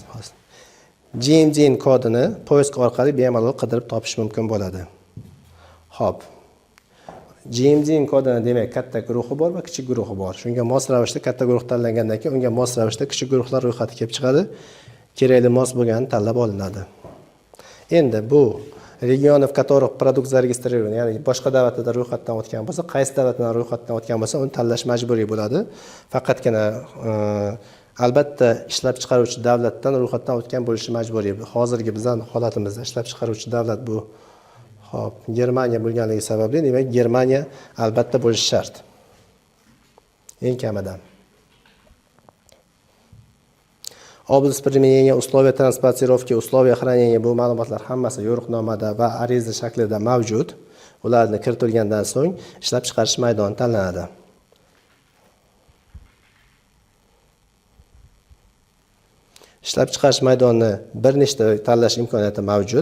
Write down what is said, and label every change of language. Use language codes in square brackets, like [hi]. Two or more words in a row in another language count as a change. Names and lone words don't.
[uz] GMDN kodini poyezd orqali bemalol qidirib topish mumkin bo'ladi. Xo'p. GMDN kodini demak katta guruhi bor va kichik guruhi bor. Shunga mos ravishda katta guruh tanlangandan keyin unga mos ravishda kichik guruhlar ro'yxati kelib chiqadi. Kerakli mos bo'lganini tanlab olinadi. Endi bu region, [ru] в которых продукт зарегистрирован, [uz] ya'ni boshqa davlatda ro'yxatdan o'tgan bo'lsa, qaysi davlatdan ro'yxatdan o'tgan bo'lsa, uni tanlash majburiy bo'ladi. Faqatgina albatta ishlab chiqaruvchi davlatdan ro'yxatdan o'tgan bo'lishi majburiy. Hozirgi bizning holatimizda ishlab chiqaruvchi davlat bu hop Germaniya bo'lganligi sababli, demak Germaniya albatta bo'lishi shart. Eng kamidan. [ru] Область применения условия транспортировки, условия хранения [uz] bu ma'lumotlar hammasi yo'riqnomada va ariza shaklida mavjud. Ularni kiritilgandan so'ng ishlab chiqarish maydoni tanlanadi. Ishlab chiqarish maydonini bir nechta tanlash imkoniyati mavjud.